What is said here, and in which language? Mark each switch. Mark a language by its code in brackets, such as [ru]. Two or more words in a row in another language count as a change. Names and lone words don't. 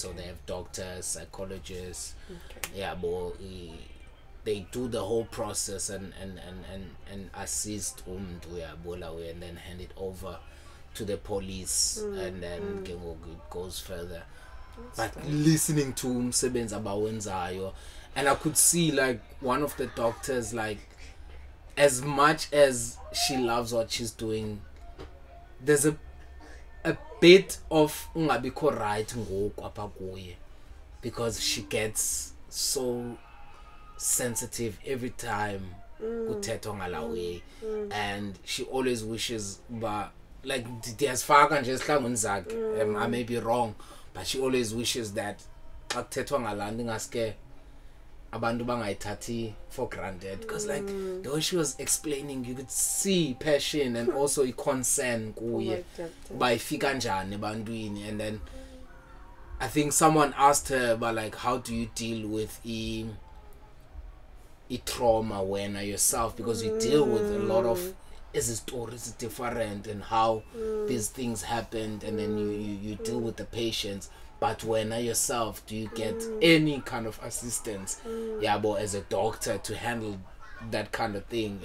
[en] So they have doctors, psychologists, they do the whole process and assist and then hand it over to the police, and then it goes further. But listening to [xh] umsebenzi abawenzayo, [en] and I could see like one of the doctors, like as much as she loves what she's doing, there's a bit of ungabikho right [xh] ngoku apha kuye, [en] because she gets so sensitive every time [xh] kuthethwa ngala [en] way, and she always wishes, but like [xh] ndiyazifaka nje esihlangwini zakhe, [en] I may be wrong, but she always wishes that [xh] xa kuthethwa ngala nto ingaske abantu bangayithathi [en] for granted, because like the way she was explaining, you could see passion and also a concern [xh] kuye uba ifika njani ebantwini. [en] And then I think someone asked her about like, how do you deal with trauma when yourself, because you deal with a lot of stories different and how these things happened, and then you deal with the patients, but when yourself, do you get any kind of assistance as a doctor to handle that kind of thing?